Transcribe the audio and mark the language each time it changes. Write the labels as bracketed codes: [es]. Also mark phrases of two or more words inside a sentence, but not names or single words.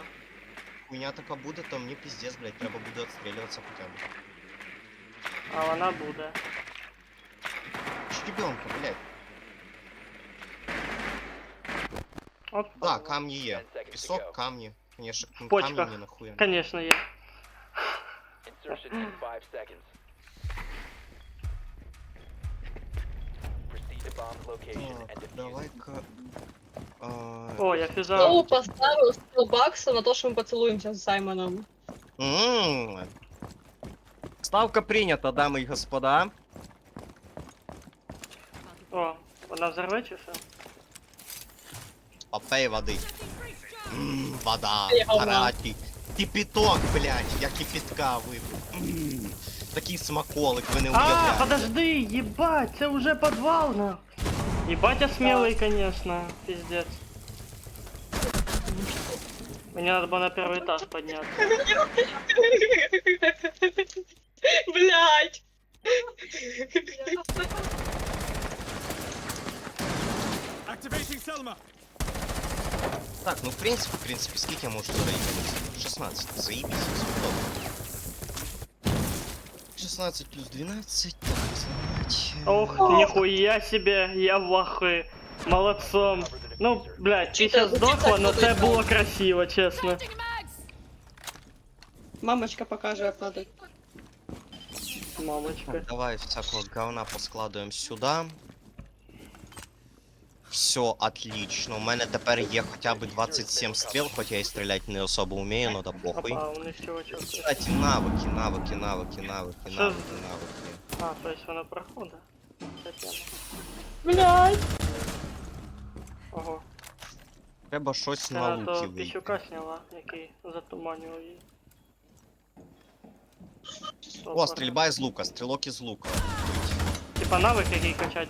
[uk] хуйня така буде, то мені піздець, блядь, треба буде відстрілюватися хоча б. А вона буде. Щебенка, блядь. От, Да, камні є. Пісок, камні. Конечно, камні почках. мені нахуя. конечно, є. [en] Insertion in 5 seconds. Proceed to bomb's location and [uk] Так, [en] defuse it. [uk] давай-ка... О, я фіза. Знову поставив 100 баксів на те, що ми поцілуємося з Саймоном. Ставка прийнята, [ru] дамы и господа. [uk] О, вона взорве чи що? [ru] Попей воды. Вода, Я говна. горячий. Кипяток, блядь, я кипятка випив. [uk] Такий смаколик, ви не А, уявляєте. [ru] подожди, ебать, це уже подвал, на. Ебать, я смелый, конечно, пиздец. Мне надо было на первый этаж подняться. Блять. [en] Activating Selma. [uk] Так, ну в принципе, скільки я можу зробити? 16, заебись, судово. 16 плюс 12, так, [ru] знать. Ох, нихуя себе, я в ахуе. Молодцом. Ну, блядь, ты сейчас сдохла, но [uk] це було красиво, [ru] честно. [uk] Мамочка покаже, як надо. Мамочка. Так, давай всякого говна поскладуємо сюди. [ru] Все, отлично. [uk] У мене тепер є хоча б 27 стріл, хоч я і стріляти не особо вмію, [ru] но да похуй. Опа, он из чего чувствует? Кстати, навыки. [uk] Що? А, то есть вона проходить. Блять. Ого. Треба щось Це на на луки то вийти. пісюка сняла, який затуманював її. О, стрільба із лука, стрілок із лука. [ru] Типа навик який качать.